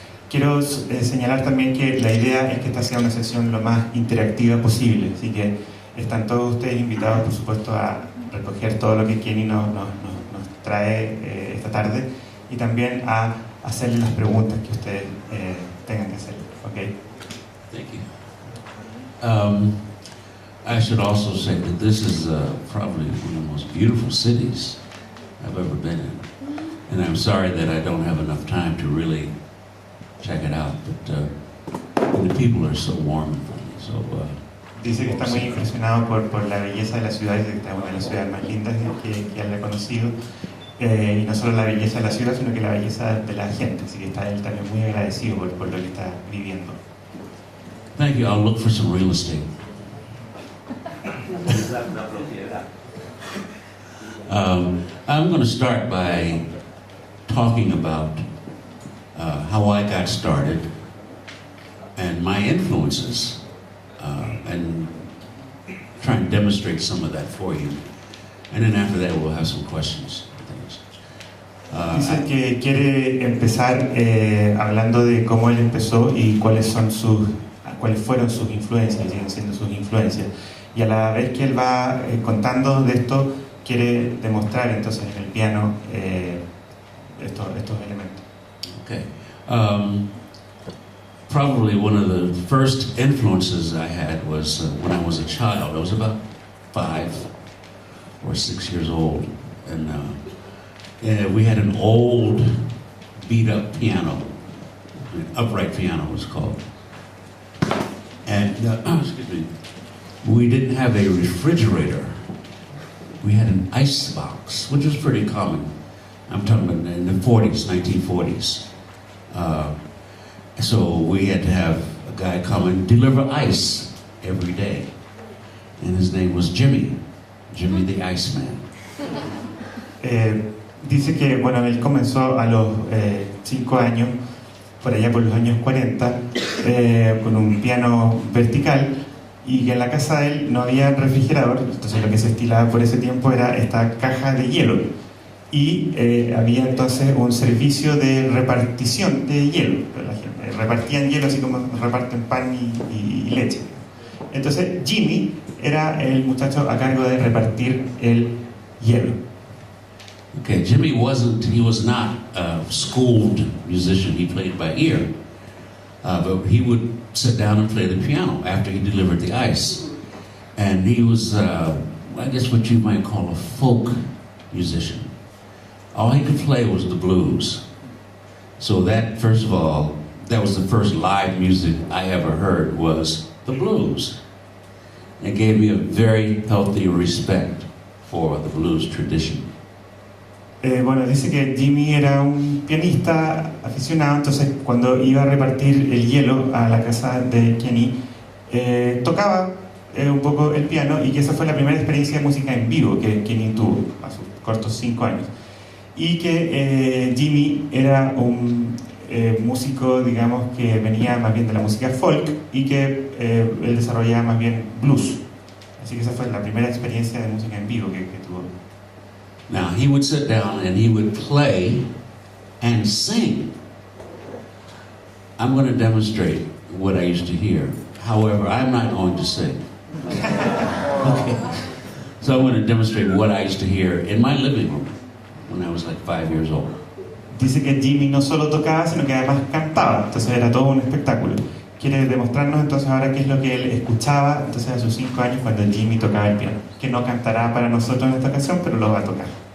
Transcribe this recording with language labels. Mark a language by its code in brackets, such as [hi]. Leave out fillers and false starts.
[es] Quiero señalar también que la idea es que esta sea una sesión lo más interactiva posible, así que están todos ustedes invitados, por supuesto, a recoger todo lo que Kenny nos trae esta tarde, y también a hacerle las preguntas que ustedes tengan que hacer. ¿Okay? [en] Thank you. I should also say that this is probably one of the most beautiful cities I've ever been in. And I'm sorry that I don't have enough time to really check it out, but the people are so warm and friendly. So, [es] dice que está muy impresionado por la belleza de la ciudad, dice que está una de las ciudades más lindas que él ha conocido, y no solo la belleza de la ciudad, sino que la belleza de la gente, así que está él también muy agradecido por lo que está viviendo. [en] Thank you. I'll look for some real estate. I'm going to start by talking about how I got started and my influences, and try and demonstrate some of that for you. And then after that, we'll have some questions. [es] Dice que quiere empezar hablando de cómo él empezó y cuáles fueron sus influencias, y siguen siendo sus influencias. Y a la vez que él va contando de esto, quiere demostrar entonces en el piano estos elementos. [en] Okay. Probably one of the first influences I had was when I was a child. I was about 5 or 6 years old, and we had an old beat-up piano, an upright piano it was called. And excuse me, we didn't have a refrigerator. We had an ice box, which was pretty common. I'm talking about in the 1940s. So we had to have a guy come and deliver ice every day. And his name was Jimmy the Iceman. [es] Dice que, bueno, él comenzó a los 5 años, por allá por los años 40, con un piano vertical, y que en la casa de él no había refrigerador, entonces lo que se estilaba por ese tiempo era esta caja de hielo. Y había entonces un servicio de repartición de hielo. La gente repartían hielo así como reparten pan y leche. Entonces Jimmy era el muchacho a cargo de repartir el hielo. [en] Okay, Jimmy was not a schooled musician. He played by ear, but he would sit down and play the piano after he delivered the ice. And he was, I guess, what you might call a folk musician. All he could play was the blues. So that, first of all, that was the first live music I ever heard, was the blues. It gave me a very healthy respect for the blues tradition. [es] Bueno, dice que Jimmy era un pianista aficionado, entonces cuando iba a repartir el hielo a la casa de Kenny, tocaba un poco el piano, y que esa fue la primera experiencia de música en vivo que Kenny tuvo a sus cortos 5 años. Y que Jimmy era un músico, digamos, que venía más bien de la música folk, y que él desarrollaba más bien blues. Así que esa fue la primera experiencia de música en vivo que tuvo. [en] Now, he would sit down and he would play and sing. I'm going to demonstrate what I used to hear. However, I'm not going to sing. Okay. So I'm going to demonstrate what I used to hear in my living room when I was like 5 years old. [es] Dice que Jimmy no solo tocaba, sino que además cantaba, entonces era todo un espectáculo. Quiere demostrarnos entonces ahora qué es lo que él escuchaba entonces a sus 5 años cuando Jimmy tocaba el piano, que no cantará para nosotros en esta ocasión, pero lo va a tocar.